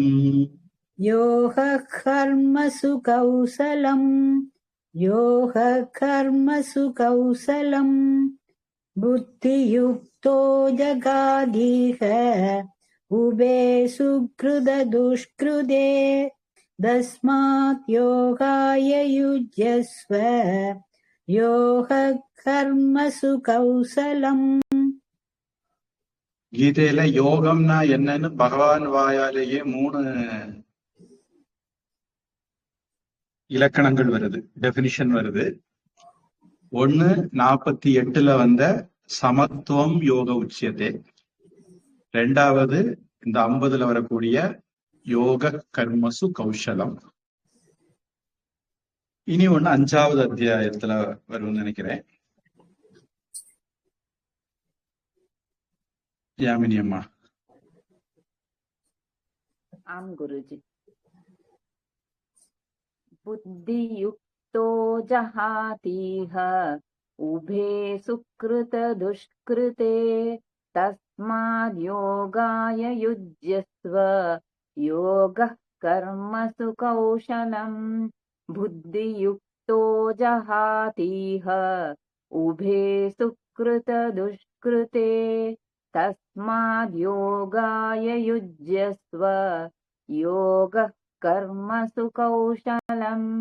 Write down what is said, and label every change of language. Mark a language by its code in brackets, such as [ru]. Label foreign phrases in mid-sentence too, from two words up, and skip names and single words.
[sa] योगः कर्मसु कौशलम् योगः कर्मसु कौशलम् बुद्धियुक्तो जगादीह उभे सुकृत दुष्कृते तस्मात् योगाय युज्यस्व योगः कर्मसु कौशलम्. [ta] கீதையில யோகம்னா என்னன்னு பகவான் வாயாலேயே 3 இலக்கணங்கள் வருது, டெபினிஷன் வருது. 1 48ல வந்த சமத்துவம் யோக உச்சியத்தை, 2வது இந்த 50ல வரக்கூடிய [sa] योग कर्मसु कौशलम्. [ta] இனி 5வது அத்தியாயத்துல வரும்னு நினைக்கிறேன். யாமினி அம்மா. ஆம் குருஜி। [sa] बुद्धियुक्तो जहातीह उभे सुकृत दुष्कृते तस्माद् योगाय युज्यस्व योगः कर्मसु कौशलम् बुद्धियुक्तो जहातीह उभे सुकृत दुष्कृते तस्माद् योगाय युज्यस्व योगः कर्मसु कौशलम्.